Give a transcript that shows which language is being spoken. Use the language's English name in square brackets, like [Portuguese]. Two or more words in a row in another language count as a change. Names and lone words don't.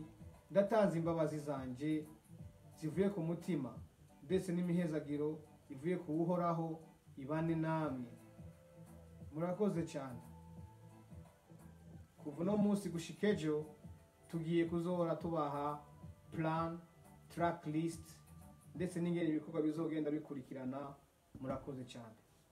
[Rundi] Ndatanze imbabazi zanje zivuye ku mutima, ndetse n'imihezagiro ivuye ku Uhoraho ibane namwe. Murakoze cyane. Kuva no munsi gushika ejo tugiye kuzohora tubaha plan, [English] track list, [Rundi] ndetse n'ingene ibikorwa bizogenda bikurikirana. Murakoze cyane.